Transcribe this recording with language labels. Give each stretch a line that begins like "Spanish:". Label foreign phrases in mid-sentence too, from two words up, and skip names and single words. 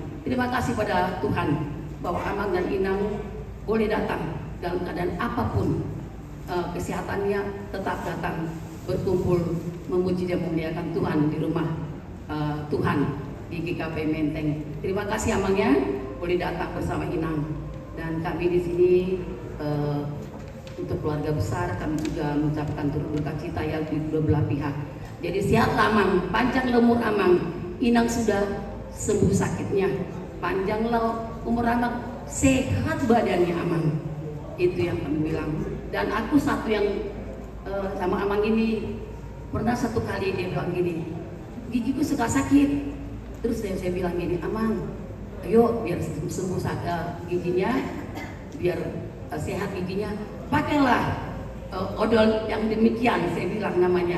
Indonesian: Terima kasih pada Tuhan bahwa Amang dan Inang boleh datang dalam keadaan apapun, kesehatannya tetap datang berkumpul memuji dan memuliakan Tuhan di rumah Tuhan di GKP Menteng. Terima kasih Amang ya, boleh datang bersama Inang. Dan kami di sini untuk keluarga besar kami juga mengucapkan turut berduka cita ya di dua belah pihak. Jadi sehatlah Amang, panjang umur Amang. Inang sudah sembuh sakitnya, panjanglah umur Amang, sehat badannya Amang. Itu yang kami bilang. Dan aku satu yang sama Amang ini pernah satu kali dia bilang gini, gigiku suka sakit. Terus saya bilang gini, Amang, ayo biar sembuh giginya, biar sehat giginya, pakailah odol yang demikian, saya bilang namanya.